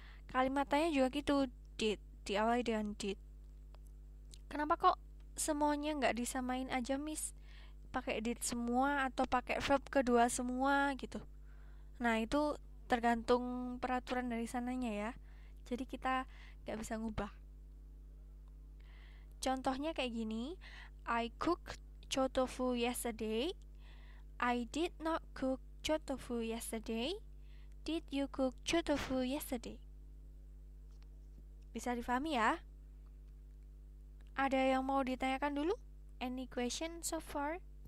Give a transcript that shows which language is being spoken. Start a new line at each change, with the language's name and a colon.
Indonesian: Kalimat tanya juga gitu, did, diawali dengan did. Kenapa kok semuanya nggak disamain aja, Miss? Pakai did semua atau pakai verb kedua semua gitu. Nah, itu tergantung peraturan dari sananya ya. Jadi kita nggak bisa ngubah. Contohnya kayak gini,
English: I cooked chou tofu yesterday. I did not cook chou tofu yesterday. Did you cook chou tofu yesterday?
Indonesian: Bisa difahami ya? Ada yang mau ditanyakan dulu?
English: Any question so far?